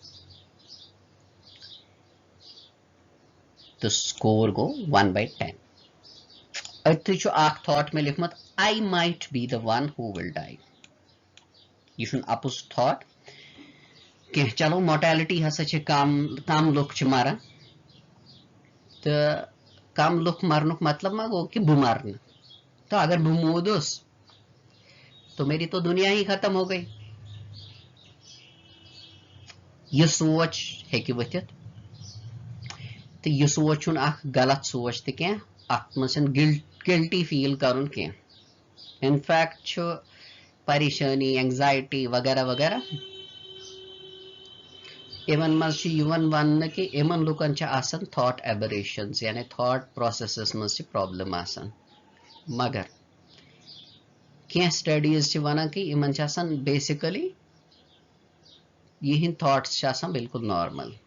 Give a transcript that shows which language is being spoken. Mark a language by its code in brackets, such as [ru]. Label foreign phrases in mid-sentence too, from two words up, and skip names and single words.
[ks] تہٕ سکور گوٚو 1/10 أتھی چھُ اکھ تھاٹ مےٚ لیوٗکھمُت [en] I might be the one who will die [ks] یہِ چھُنہٕ اپُز تھاٹ کینٛہہ چلو موٹیلٹی ہسا چھِ کم لُکھ چھِ مران تہٕ کم لُکھ مرنُک مطلب ما گوٚو کہِ بہٕ مرنہٕ تو اگر بہٕ موٗدُس [ur] تو میری تو دنیا ہی ختم ہو گئی [ks] یہِ سونچ ہیٚکہِ ؤتھِتھ تہٕ یہِ سونچ چھُنہٕ اکھ غلط سونچ تہِ کینٛہہ اتھ منٛز چھنہٕ [en] guilty feel [ks] کرُن کینٛہہ انفیکٹ چھُ پریشٲنی اینگزایٹی وغیرہ وغیرہ یِمن منٛز چھُ یِوان وننہٕ کہِ یِمن لُکن چھِ آسان [en] thought aberrations [ks] یعنی [en] thought processes [ks] منٛز چھِ پرابلم آسان مگر کینٛہہ سٹڈیٖز چھِ ونان کہِ یِمن چھِ آسان بیسِکلی یِہنٛدۍ تھاٹس چھِ آسان بالکل نارمل